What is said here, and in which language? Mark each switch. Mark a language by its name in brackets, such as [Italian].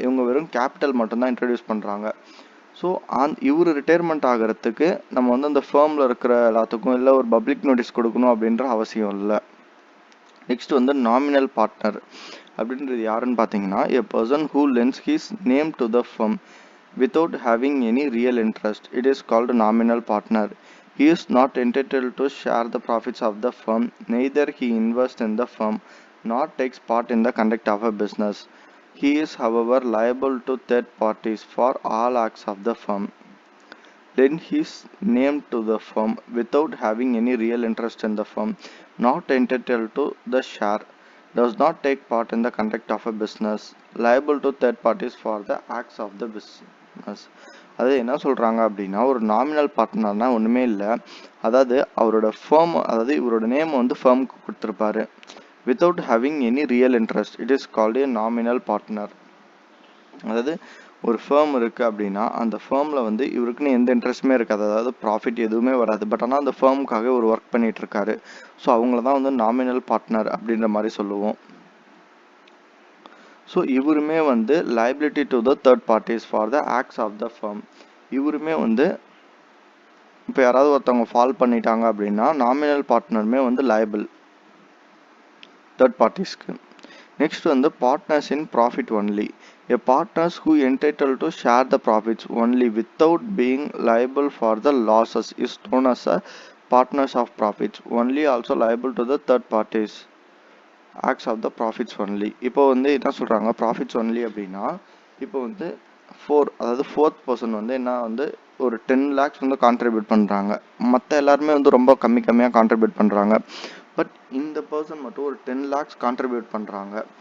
[Tamil] இவங்க வெறும் கேபிட்டல் மட்டும்தான் இன்ட்ரடியூஸ் பண்ணுறாங்க. ஸோ இவர் ரிட்டையர்மெண்ட் ஆகிறதுக்கு நம்ம வந்து அந்த ஃபர்மில் இருக்கிற எல்லாத்துக்கும் இல்லை ஒரு பப்ளிக் நோட்டீஸ் கொடுக்கணும் அப்படின்ற அவசியம் இல்லை. [English] next வந்து nominal partner [Tamil] அப்படின்றது யாருன்னு பார்த்தீங்கன்னா [English] A person who lends his name to the firm without having any real interest. It is called nominal partner. He is not entitled to share the profits of the firm, neither he invests in the firm, nor takes part in the conduct of a business. He is, however, liable to third parties for all acts of the firm. Lend his name to the firm without having any real interest in the firm, not entitled to the share, does not take part in the conduct of a business, liable to third parties for the acts of the business. [Tamil] அது என்ன சொல்கிறாங்க அப்படின்னா ஒரு nominal பார்ட்னர்னா ஒன்றுமே இல்லை. அதாவது அவரோட fame, அதாவது இவரோட நேம் வந்து ஃபேமுக்கு கொடுத்துருப்பாரு [English] Without having any real interest. It is called a nominal partner. [Tamil] அதாவது ஒரு ஃபேம் இருக்குது அப்படின்னா அந்த ஃபேமில் வந்து இவருக்குன்னு எந்த இன்ட்ரெஸ்ட்டுமே இருக்காது. அதாவது ப்ராஃபிட் எதுவுமே வராது. பட் ஆனால் அந்த ஃபேமுக்காக ஒரு ஒர்க் பண்ணிகிட்ருக்காரு. ஸோ அவங்கள தான் வந்து நாமினல் பார்ட்னர் அப்படின்ற மாதிரி சொல்லுவோம். [English] so [Tamil] இவருமே வந்து [English] Liability to the third parties for the acts of the firm. [Tamil] இவருமே வந்து இப்போ யாராவது ஒருத்தவங்க ஃபால் பண்ணிட்டாங்க அப்படின்னா நாமினல் பார்ட்னருமே வந்து லைபிள் தேர்ட் பார்ட்டிஸ்க்கு. [English] Next வந்து partners in profit only. A partners who entitled to share the profits only without being liable for the losses is known as a partners of profits only, also liable to the third parties acts of the profits only. [Tamil] இப்போ வந்து என்ன சொல்கிறாங்க profits only அப்படின்னா இப்போ வந்து அதாவது fourth person வந்து என்ன வந்து ஒரு 10 lakhs வந்து கான்ட்ரிபியூட் பண்ணுறாங்க. மற்ற எல்லாருமே வந்து ரொம்ப கம்மியாக கான்ட்ரிபியூட் பண்ணுறாங்க. பட் இந்த பர்சன் மட்டும் ஒரு 10 lakhs கான்ட்ரிபியூட் பண்ணுறாங்க.